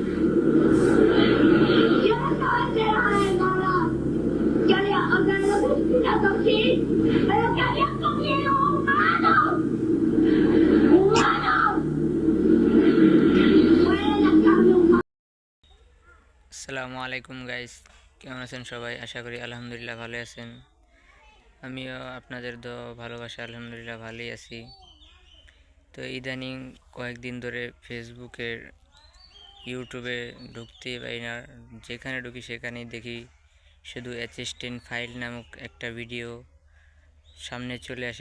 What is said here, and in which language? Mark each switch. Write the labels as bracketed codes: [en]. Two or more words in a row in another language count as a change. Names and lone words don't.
[es] Yo no estaba enterada de nada. Yo le, o sea, no sé si la toqué, pero que habían comido humanos. Humanos. Fuera la carne humana. [bn] আসসালামু আলাইকুম গাইস, কেমন আছেন সবাই? আশা করি আলহামদুলিল্লাহ ভালো আছেন। আমিও আপনাদের ভালোবাসা আলহামদুলিল্লাহ ভালোই আছি। তো ইদানিং কয়েকদিন ধরে ফেসবুকের ইউটিউবে ঢুকতেই পারি না, যেখানে ঢুকি সেখানেই দেখি শুধু অ্যাসিস্ট্যান্ট ফাইল নামক একটা ভিডিও সামনে চলে আসে।